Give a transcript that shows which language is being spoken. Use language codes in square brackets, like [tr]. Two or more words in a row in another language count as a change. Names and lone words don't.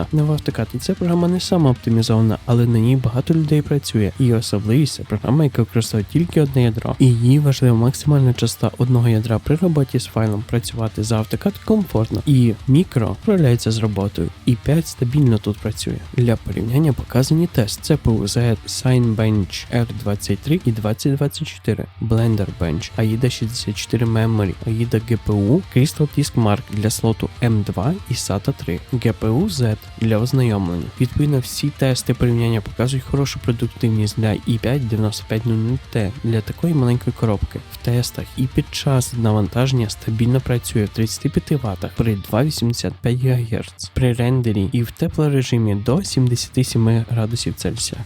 [uk] Не варто втикати, ця програма не сама оптимізована, але на ній багато людей працює. І особливість це програма, яка використовує тільки одне ядро. І її важлива максимальна частота одного ядра при роботі з файлом. Працювати за AutoCAD комфортно. І мікро справляється з роботою. І 5 стабільно тут працює. Для порівняння показані тест CPU Z Cinebench R23 і 2024, Blender Bench, AIDA 64 Memory, AIDA GPU, Crystal Disk Mark для слоту M2 і SATA 3, GPU Z для ознайомлення. Відповідно, всі тести порівняння показують хорошу продуктивність для i5 9500T для такої маленької коробки. В тестах і під час навантаження стабільно працює в 35 Вт при 2,85 ГГц, при рендері і в теплорежимі до 77 градусів Цельсія.